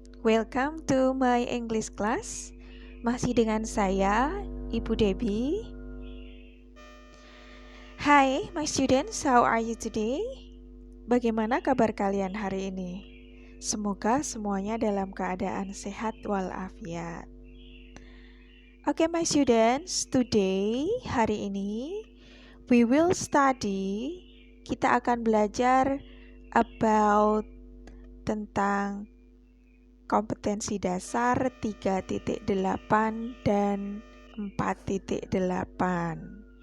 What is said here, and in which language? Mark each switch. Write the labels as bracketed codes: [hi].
[en] Welcome to my English class. [id] Masih dengan saya, Ibu Debbie. [en] Hi, my students, how are you today? [id] Bagaimana kabar kalian hari ini? Semoga semuanya dalam keadaan sehat walafiat. [en] Okay, my students, today, [id] hari ini, [en] we will study, [id] kita akan belajar [en] about [id] tentang kompetensi dasar 3.8 dan 4.8.